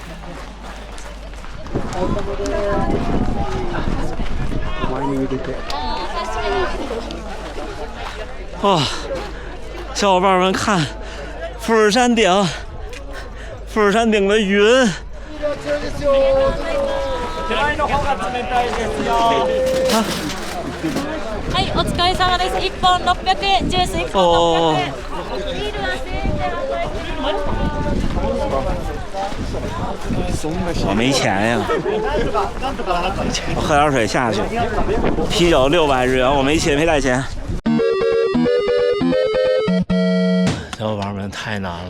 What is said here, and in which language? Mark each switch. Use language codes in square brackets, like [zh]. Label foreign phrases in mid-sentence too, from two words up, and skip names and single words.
[zh] 哦，小伙伴们看，富士山顶的云。 [ja] はい、お疲れ様です。1本600円、ジュース1本600円。ビールは1000円で [zh] 我没钱呀，我喝点水下去。啤酒600日元，我没钱，没带钱。小伙伴们，太难了！